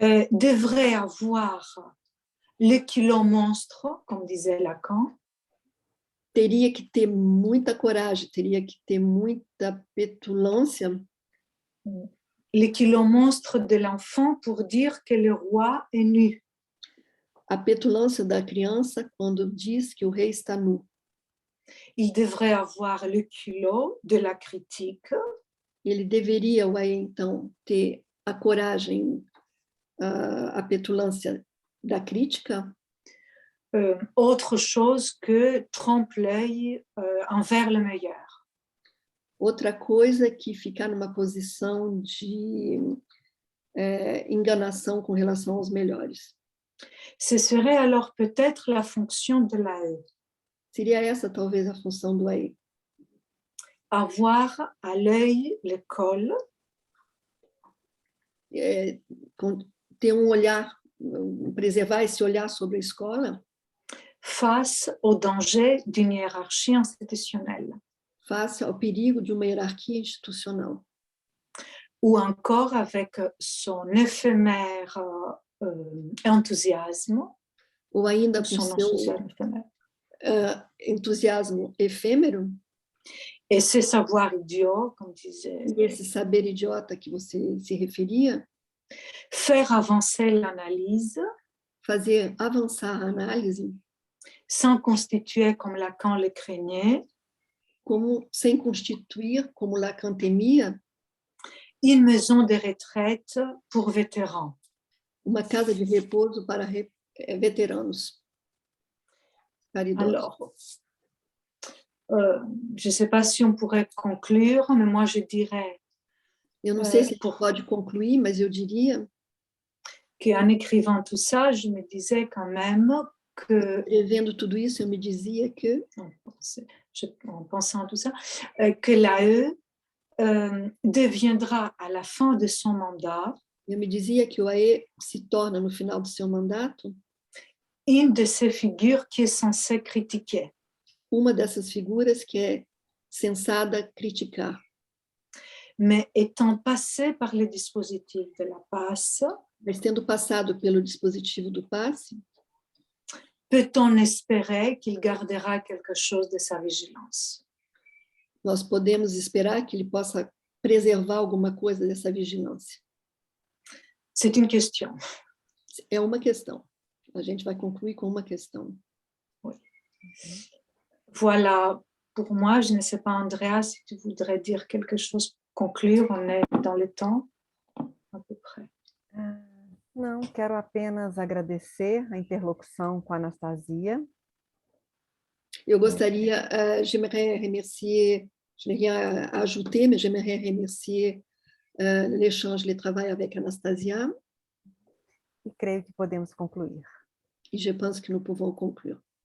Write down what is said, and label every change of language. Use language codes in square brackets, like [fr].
[fr] devrait avoir le culot monstre, comme disait Lacan, [pt] teria que ter muita coragem, teria que ter muita petulância, [fr] le culot monstre de l'enfant pour dire que le roi est nu. [pt] a petulância da criança quando diz que o rei está nu. [fr] Il devrait avoir le culot de la critique, [pt] Ele deveria, então, ter a coragem, a petulância da crítica, [fr] autre chose que trompe-l'œil envers le meilleur. [pt] outra coisa que ficar numa posição de enganação com relação aos melhores. [fr] Ce serait alors peut-être la fonction de la E. [pt] Seria essa, talvez, a função do aí. [fr] Avoir à l'œil l'école, [pt] Ter olhar, preservar esse olhar sobre a escola, [fr] face au danger d'une hiérarchie institutionnelle, [pt] face ao perigo de uma hierarquia institucional. [fr] ou encore avec son éphémère enthousiasme, [pt] Ou ainda com [fr] son [pt] seu [fr] enthousiasme éphémère, [pt] entusiasmo efêmero, [fr] et ses savoirs idiots, comme disait, [pt] e esse saber idiota que você se referia, [fr] faire avancer l'analyse [pt] fazer avançar a análise [fr] sans constituer comme Lacan le craignait, [pt] sem constituir, como Lacan temia, [fr] une maison de retraite pour vétérans. [pt] uma casa de repouso para veteranos, para idosos. [fr] Alors, je ne sais pas si on pourrait conclure, mais moi je dirais [pt] Eu não sei se a gente pode concluir, mas eu diria [fr] qu'en écrivant tout ça, je me disais quand même que, [pt] revendo tudo isso, eu me dizia que [fr] en pensant à tout ça, que l'AE deviendra à la fin de son mandat [pt] eu me dizia que o AE se torna, no final do seu mandato, [fr] une de ces figures qui est censée critiquer. [pt] uma dessas figuras que é sensada criticar. [fr] Mais étant passé par le dispositif de la passe, [pt] Mas tendo passado pelo dispositivo do passe, [fr] peut-on espérer qu'il gardera quelque chose de sa vigilance? [pt] nós podemos esperar que ele possa preservar alguma coisa dessa vigilância. [fr] C'est une question. [pt] É uma questão. A gente vai concluir com uma questão. [fr] Voilà, pour moi, je ne sais pas, Andrea, si tu voudrais dire quelque chose pour conclure, on est dans le temps, à peu près. [pt] Não, quero apenas agradecer a interlocução com a Anastasia. Eu gostaria, [fr] j'aimerais remercier, je n'ai rien à ajouter, mais j'aimerais remercier l'échange, le travail avec Anastasia. [pt] E creio que podemos concluir. [fr] Et je pense que nous pouvons conclure.